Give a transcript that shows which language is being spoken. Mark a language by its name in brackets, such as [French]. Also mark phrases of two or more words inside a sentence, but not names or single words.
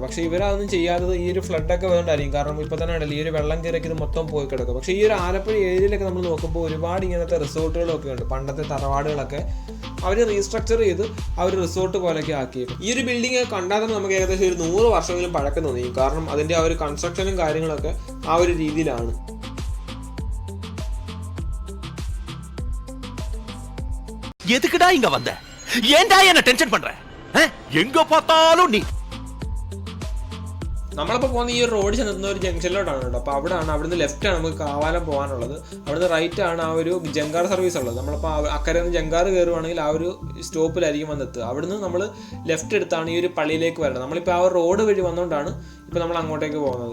[Malayalam] പക്ഷേ ഇവരതൊന്നും ചെയ്യാത്തത് ഈ ഒരു ഫ്ലഡൊക്കെ വേണ്ടായിരിക്കും. കാരണം ഇപ്പോൾ തന്നെ ഉണ്ടല്ലോ ഈ ഒരു വെള്ളം കയറിയൊക്കെ ഇത് മൊത്തം പോയി കിടക്കും. പക്ഷേ ഈ ഒരു ആലപ്പുഴ ഏരിയയിലൊക്കെ നമ്മൾ നോക്കുമ്പോൾ ഒരുപാട് ഇങ്ങനത്തെ റിസോർട്ടുകളൊക്കെ ഉണ്ട്. പണ്ടത്തെ തറവാടുകളൊക്കെ അവർ റീസ്ട്രക്ചർ ചെയ്ത് ആ ഒരു റിസോർട്ട് പോലെയൊക്കെ ആക്കിയിരുന്നു. ഈ ഒരു ബിൽഡിംഗ് കണ്ടാൽ തന്നെ നമുക്ക് ഏകദേശം ഒരു 100 വർഷമെങ്കിലും പഴക്കം തോന്നി. കാരണം അതിൻ്റെ ആ ഒരു കൺസ്ട്രക്ഷനും കാര്യങ്ങളൊക്കെ ആ ഒരു രീതിയിലാണ്. [Tamil] எதுக்குடா இங்க வந்த? ஏன்டா என்ன டென்ஷன் பண்ற? எங்க பார்த்தாலும் நீ. [Malayalam] നമ്മളിപ്പോൾ പോകുന്ന ഈ ഒരു റോഡ് ചെന്നെത്തുന്ന ഒരു ജംഗ്ഷനിലോട്ടാണ് കേട്ടോ. അപ്പോൾ അവിടുന്ന് ലെഫ്റ്റാണ് നമുക്ക് കാവാലം പോകാനുള്ളത്. അവിടുന്ന് റൈറ്റ് ആണ് ആ ഒരു ജങ്കാർ സർവീസ് ഉള്ളത്. നമ്മളിപ്പോൾ അക്കരെ നിന്ന് ജങ്കാർ കയറുവാണെങ്കിൽ ആ ഒരു സ്റ്റോപ്പിലായിരിക്കും വന്നെത്തുക. അവിടുന്ന് നമ്മൾ ലെഫ്റ്റ് എടുത്താണ് ഈ ഒരു പള്ളിയിലേക്ക് വരുന്നത്. നമ്മളിപ്പോൾ ആ ഒരു റോഡ് വഴി വന്നുകൊണ്ടാണ് ഇപ്പോൾ നമ്മൾ അങ്ങോട്ടേക്ക് പോകുന്നത്.